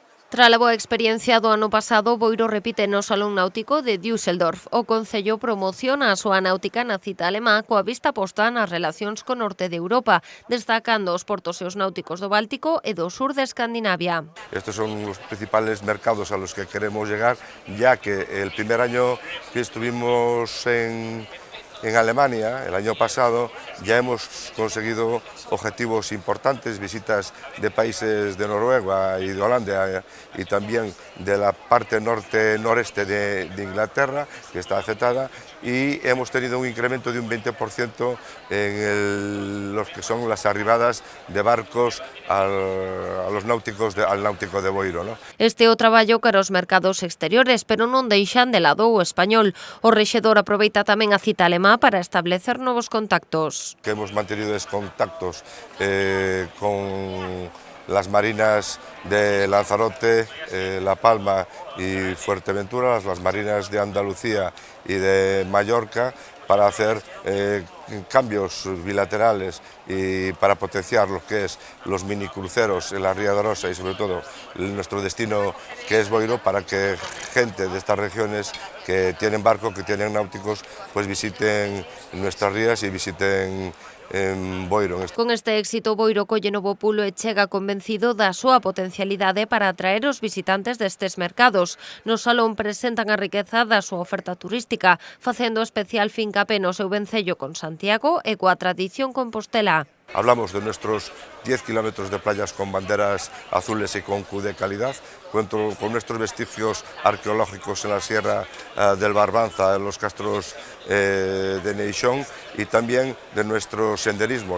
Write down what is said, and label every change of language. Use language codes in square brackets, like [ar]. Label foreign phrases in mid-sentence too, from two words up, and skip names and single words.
[gl] Tras a boa experiencia do ano pasado, Boiro repite no Salón Náutico de Düsseldorf. O Concello promociona a súa náutica na cita alemá coa vista posta nas relacións co norte de Europa, destacando os portos e os náuticos do Báltico e do sur de Escandinavia. [es] Estos son los principales mercados a los que queremos llegar, ya que el primer año que estuvimos en Alemania, el año pasado, ya hemos conseguido objetivos importantes, visitas de países de Noruega y de Holanda y también de la parte noreste de Inglaterra, que está afectada, y hemos tenido un incremento de un 20% en los que son las arribadas de barcos al náutico de Boiro, ¿no? [gl] Este é o traballo cara aos mercados exteriores, pero non deixan de lado o español. O rexedor aproveita tamén a cita alemá para establecer novos contactos. [es] Que hemos mantenido contactos con las marinas de Lanzarote, La Palma y Fuerteventura, las marinas de Andalucía y de Mallorca, para hacer cambios bilaterales y para potenciar lo que es los minicruceros en la Ría de Arosa y sobre todo nuestro destino que es Boiro, para que gente de estas regiones que tienen barco, que tienen náuticos, pues visiten nuestras rías y visiten Boiro. [gl] Con este éxito, Boiro colle novo pulo e chega convencido da súa potencialidade para atraer os visitantes destes mercados. No salón presentan a riqueza da súa oferta turística, facendo especial fincapé no seu vencello con Santiago e coa tradición compostela. [es] Hablamos de nuestros 10 kilómetros de playas con banderas azules y con Q de calidad, con nuestros vestigios arqueológicos en la Sierra del Barbanza, en los castros de Neixón, y también de nuestro senderismo.